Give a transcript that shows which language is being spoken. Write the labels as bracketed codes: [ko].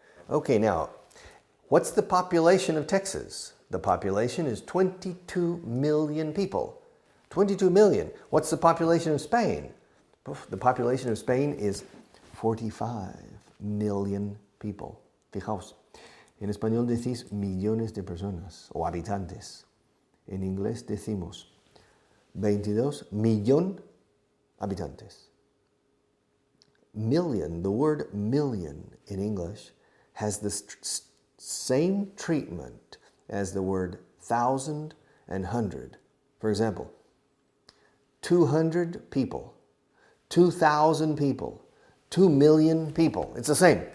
[en] Okay, now, what's the population of Texas? The population is 22 million people. 22 million. What's the population of Spain? The population of Spain is 45 million people. [es] Fijaos, en español decís millones de personas o habitantes. En inglés decimos 22 millón habitantes. [en] Million, the word million in English has the same treatment as the word thousand and hundred. For example, 200 people, 2,000 people, 2 million people. It's the same.